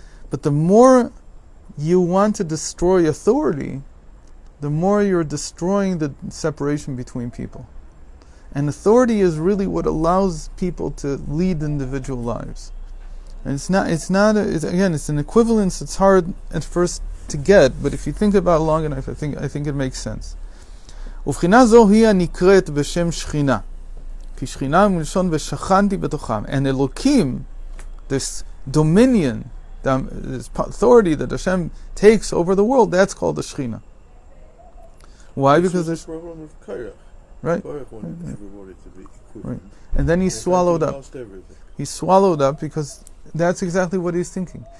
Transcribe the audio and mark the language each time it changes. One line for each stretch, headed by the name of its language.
English: But the more you want to destroy authority, the more you're destroying the separation between people. And authority is really what allows people to lead individual lives. And it's an equivalence. It's hard at first to get, but if you think about it long enough, I think it makes sense.
Hebrew: ובחינה זו היא הנקראת בשם שכינה. כי שכינה מלשון ושכנתי בתוכם.
English: And Elokim, this dominion, this authority that Hashem takes over the world, that's called the Shechina. Why? Because there's the problem of Korach. Right. Korach wanted everybody to be equivalent. Right. And then he swallowed up. He swallowed up because that's exactly what he's thinking.